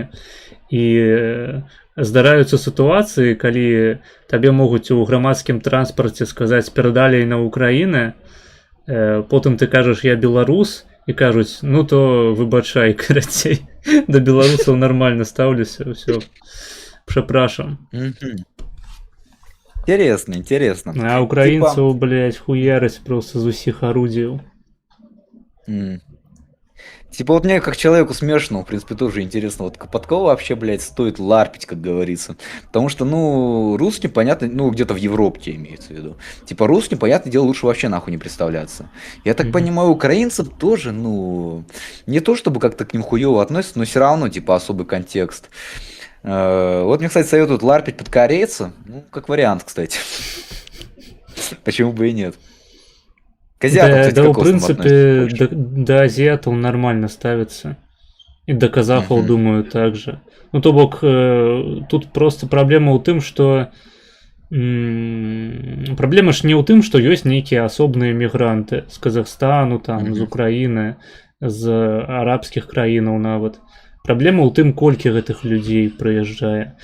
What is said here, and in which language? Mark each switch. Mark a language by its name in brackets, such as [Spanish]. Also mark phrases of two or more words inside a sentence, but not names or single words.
[Belarusian] І здараюцца сітуацыі, калі табе могуць у грамадскім транспарце сказаць перадалей на Украіны, потым ты кажаш я беларус і кажуць ну то выбачай, карацей, да беларусаў нармальна стаўлюся, ўсё, прапрашам. [Russian] Интересно. [Belarusian] А украінцаў, блядь, хуяраць просто з усіх арудзіяў. [Russian] Типа вот мне как человеку смешанному, в принципе, тоже интересно, вот под кого вообще, блядь, стоит ларпить, как говорится. Потому что, ну, русским, понятно, ну, где-то в Европе имеется в виду. Типа русским, понятное дело, лучше вообще нахуй не представляться. Я так понимаю, украинцам тоже, ну, не то чтобы как-то к ним хуёво относятся, но все равно, типа, особый контекст. Вот мне, кстати, советуют ларпить под корейца. Ну, как вариант, кстати. Почему бы и нет. К азиатам, кстати, Да, как в принципе, до азиатаў нормально ставится. И до казахаў, думаю, так же. [Belarusian] Ну, то бок, тут просто праблема ў тым, што праблема ж не ў тым, што ёсць нейкія асобныя мігранты з Казахстану, там, з Украіны, з арабскіх краінаў нават. Праблема ў тым, колькі гэтых людзей прыязджае.